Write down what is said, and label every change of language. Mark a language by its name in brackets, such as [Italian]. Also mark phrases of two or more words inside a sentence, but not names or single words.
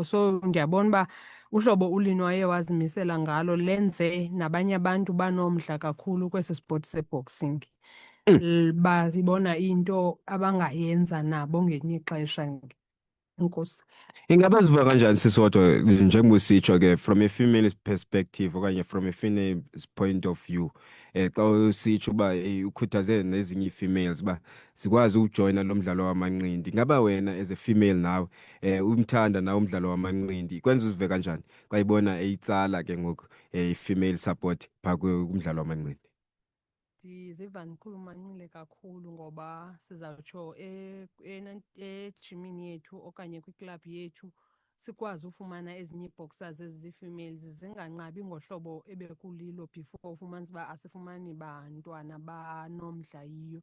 [Xhosa] So ndiyabona uba uhlobo uLino waye wazimisela ngalo lenze nabanye abantu banomdla kakhulu kwesi sport seboxing. Bazibona into abangayenza nabo ngelinye ixesha. Enkosi. Ingaba ziva kanjani sisodwa njengoba usitsho ke [English] from a female perspective [Xhosa] okanye [English] from a female's point of view [Xhosa] xa usitsho uba ukhuthaze nezinye ii-females uba zikwazi ukujoyina lo mdlalo wamanqindi, ingaba wena [English] as a female [Xhosa] nawe umthanda nawe umdlalo wamanqindi kwenza uzive kanjani xa ibona eyitsala ke ngoku i-female support phaa kumdlalo wamanqindi? Ndiziva ndikhulumancile kakhulu ngoba sizawutsho ejimini yethu okanye kwiklabhu yethu sikwazi ufumana ezinye ii-boxers ezizii-females zinganqabi ngohlobo ebekulilo before ufumanise uba asifumani bantwana banomdla yiyo.